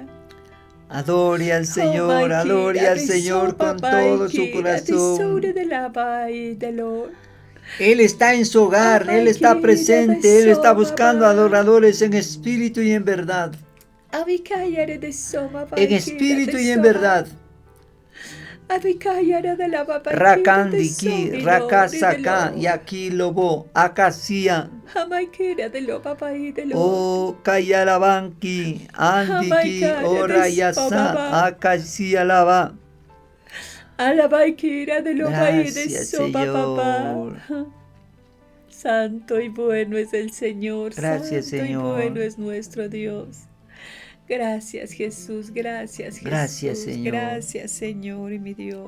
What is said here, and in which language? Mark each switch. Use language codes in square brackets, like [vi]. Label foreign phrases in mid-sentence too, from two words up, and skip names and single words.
[es] Adore al Señor, adore al Señor con todo su corazón. Él está en su hogar, Él está presente, Él está buscando adoradores en espíritu y en verdad. En espíritu y en verdad. Rakandiki, Rakasaka, Yaki Lobo, Akasia. Oh, Kayalabanki, Andiki, Orayasa, Akasia Lava. Gracias, Señor. Santo y bueno es el Señor. Gracias, Santo Señor. y bueno es nuestro Dios. Gracias, Jesús. Gracias, Jesús. Gracias, Señor. Gracias, Señor y mi Dios.